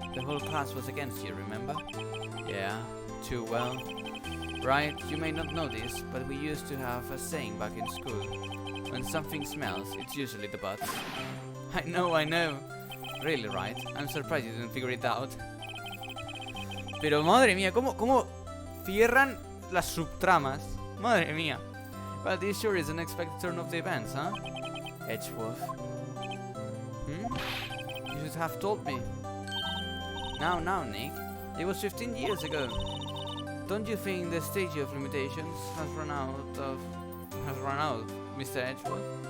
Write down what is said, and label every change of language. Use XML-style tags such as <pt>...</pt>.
<en>The whole class was against you, remember? Yeah, too well. Right, you may not know this, but we used to have a saying back in school. When something smells, it's usually the butts. I know. Really, right? I'm surprised you didn't figure it out.</en> <es>Pero madre mía, ¿cómo cierran las subtramas? Madre mía.</es> <en>Well, this sure is an unexpected turn of the events, huh? Edgeworth. You should have told me. Now, Nick. It was 15 years ago. Don't you think the statute of limitations has run out, Mr. Edgeworth?</en>